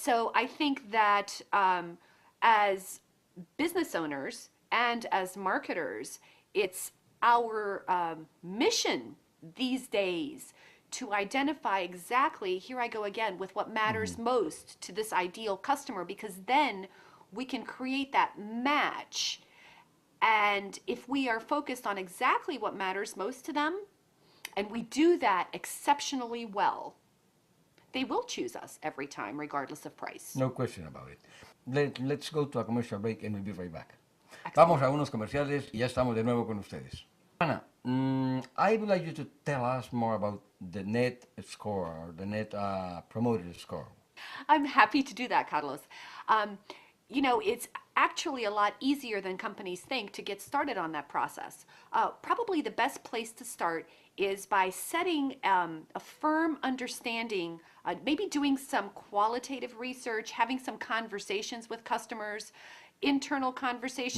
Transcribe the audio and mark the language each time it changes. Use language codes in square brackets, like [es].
[en] So I think that as business owners and as marketers, it's our mission these days to identify exactly, here I go again, with what matters most to this ideal customer, because then we can create that match. And if we are focused on exactly what matters most to them, and we do that exceptionally well, they will choose us every time, regardless of price. No question about it. Let's go to a commercial break and we'll be right back. Excellent. [es] Vamos a unos comerciales y ya estamos de nuevo con ustedes. [en] Ana, I would like you to tell us more about the net score, the net promoted score. I'm happy to do that, Carlos. It's actually a lot easier than companies think to get started on that process. Probably the best place to start is by setting a firm understanding, maybe doing some qualitative research, having some conversations with customers, internal conversations.